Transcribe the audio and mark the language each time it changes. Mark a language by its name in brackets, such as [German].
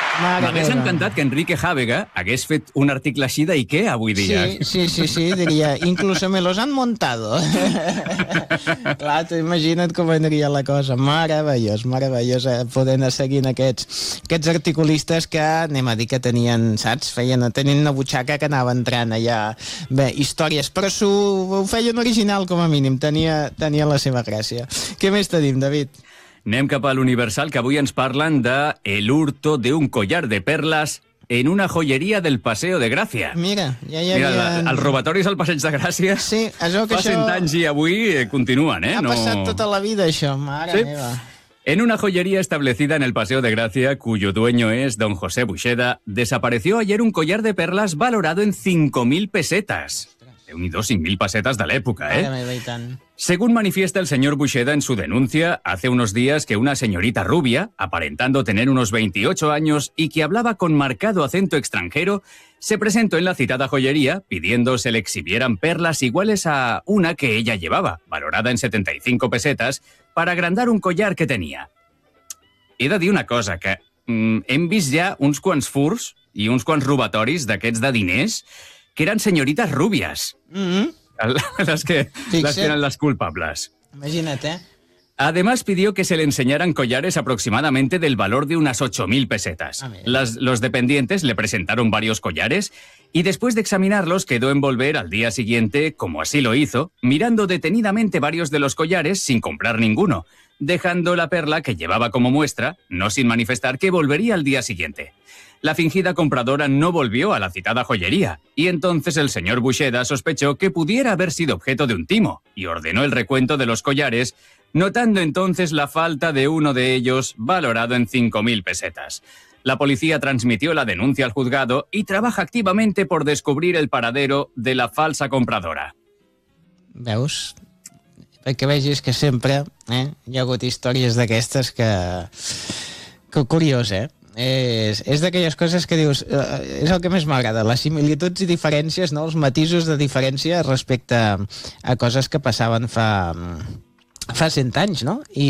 [Catalan] M'hagués encantat que Enrique Jàbega hagués fet un article així i què avui dia. [Spanish] Sí, [Catalan] diria, [Spanish] incluso me los han montado. [Catalan] Clar, tu imagina't com aniria la cosa. Meravellós, meravellós poder anar seguint aquests articulistes que, anem a dir, que tenien, saps, tenien una butxaca que anava entrant allà. Bé, històries, però ho feien original, com a mínim, tenia la seva gràcia. Què més tenim, David? Anem cap a l'Universal, que avui ens parlen de [Spanish] el hurto de un [Catalan] collar de perles en una joieria del Paseo de Gràcia. Mira, ja hi havia... Els robatoris al Passeig de Gràcia sí, això que fa 100 anys i avui continuen, eh? Ha passat tota la vida, això, mare meva. [Spanish] En una joyería establecida en el Paseo de Gracia, cuyo dueño es don José Buxeda, desapareció ayer un collar de perlas valorado en 5.000 pesetas. Unido 100.000 pesetas de la época, ¿eh? Según manifiesta el señor Buxeda en su denuncia, hace unos días que una señorita rubia, aparentando tener unos 28 años y que hablaba con marcado acento extranjero, se presentó en la citada joyería pidiendo se le exhibieran perlas iguales a una que ella llevaba, valorada en 75 pesetas, para agrandar un collar que tenía. [Catalan] He de dir una cosa, que hem vist ja uns quants furs i uns quants robatoris d'aquests de diners... que eren senyorites rúbies, les que eren les culpables. Imagina't, eh? [Spanish] Además, pidió que se le enseñaran collares aproximadamente del valor de unas 8.000 pesetas. Los dependientes le presentaron varios collares y después de examinarlos quedó en volver al día siguiente, como así lo hizo, mirando detenidamente varios de los collares sin comprar ninguno, dejando la perla que llevaba como muestra, no sin manifestar que volvería al día siguiente. La fingida compradora no volvió a la citada joyería y entonces el señor Buxeda sospechó que pudiera haber sido objeto de un timo y ordenó el recuento de los collares, notando entonces la falta de uno de ellos valorado en 5.000 pesetas. La policía transmitió la denuncia al juzgado y trabaja activamente por descubrir el paradero de la falsa compradora. [Catalan] ¿Veus? Perquè vegis que sempre hi ha hagut històries d'aquestes que curiós, eh? És d'aquelles coses que dius, és el que més m'agrada, les similituds i diferències, no? Els matisos de diferència respecte a coses que passaven fa 100 anys, no?